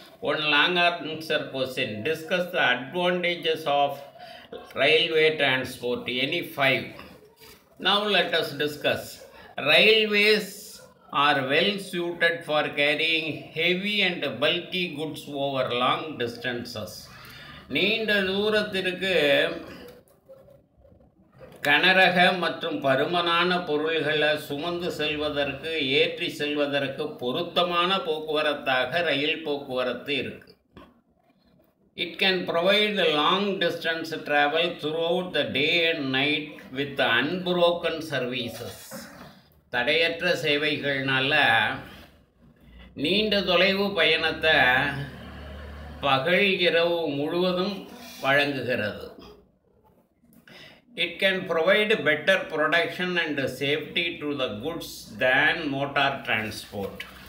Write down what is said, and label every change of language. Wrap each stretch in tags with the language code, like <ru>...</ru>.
<en>One long answer question. Discuss the advantages of railway transport. Any 5. Now let us discuss. Railways are well suited for carrying heavy and bulky goods over long distances.</en> <ta>நீண்ட தூரத்திற்கு கனரக மற்றும் பருமனான பொருள்களை சுமந்து செல்வதற்கு, ஏற்றி செல்வதற்கு பொருத்தமான போக்குவரத்தாக ரயில் போக்குவரத்து இருக்கு.</ta> <en>It can provide the long distance travel throughout the day and night with unbroken services.</en> <ta>தடையற்ற சேவைகள்னால நீண்ட தொலைவு பயணத்தை பகல் இரவு முழுவதும் வழங்குகிறது.</ta> <en>It can provide better protection and safety to the goods than motor transport.</en>